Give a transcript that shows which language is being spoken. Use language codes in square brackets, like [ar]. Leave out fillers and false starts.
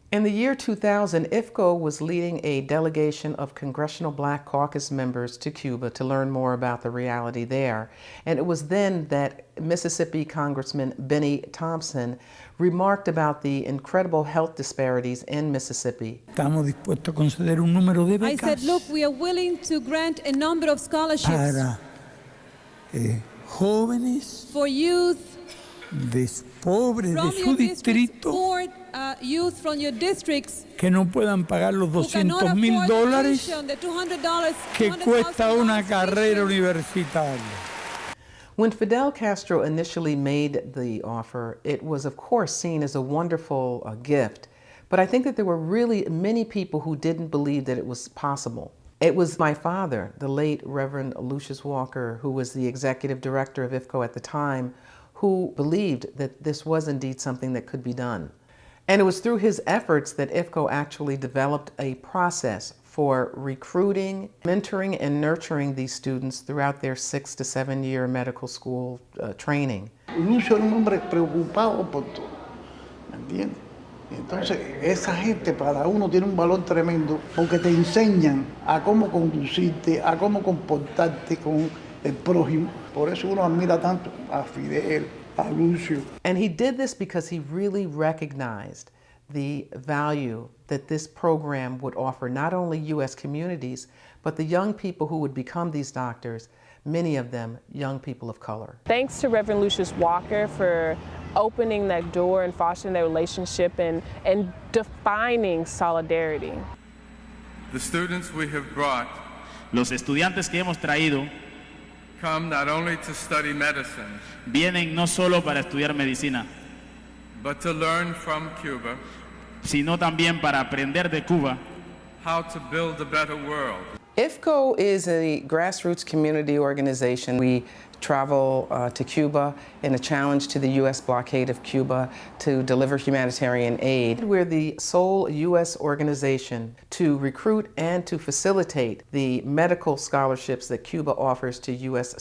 [en] In the year 2000, IFCO was leading a delegation of Congressional Black Caucus members to Cuba to learn more about the reality there. And it was then that Mississippi Congressman Benny Thompson remarked about the incredible health disparities in Mississippi. [es] Estamos dispuestos a conceder un número de becas. [en] I said, look, we are willing to grant a number of scholarships [es] para jóvenes [en] for youth [es] pobres de su distrito [en] youth from your districts [es] que no puedan pagar los $200,000 que cuesta una carrera universitaria. [en] When Fidel Castro initially made the offer, it was of course seen as a wonderful gift, but I think that there were really many people who didn't believe that it was possible. It was my father, the late Reverend Lucius Walker, who was the executive director of IFCO at the time, who believed that this was indeed something that could be done. And it was through his efforts that IFCO actually developed a process for recruiting, mentoring, and nurturing these students throughout their 6 to 7 year medical school training. [es] Lucio era un hombre preocupado por todo, ¿me entiendes? Entonces, esa gente para uno tiene un valor tremendo porque te enseñan a cómo conducirte, a cómo comportarte con el prójimo. Por eso uno admira tanto a Fidel, a Lucio. [en] And he did this because he really recognized the value that this program would offer not only U.S. communities, but the young people who would become these doctors, many of them young people of color. Thanks to Reverend Lucius Walker for opening that door and fostering that relationship and defining solidarity. The students we have brought [es] Los estudiantes que hemos traído [en] come not only to study medicine, [es] vienen no solo para estudiar medicina, [en] but to learn from Cuba, [es] sino también para aprender de Cuba [en] how to build a better world. IFCO is a grassroots community organization. We travel to Cuba in a challenge to the U.S. blockade of Cuba to deliver humanitarian aid. We're the sole U.S. organization to recruit and to facilitate the medical scholarships that Cuba offers to U.S.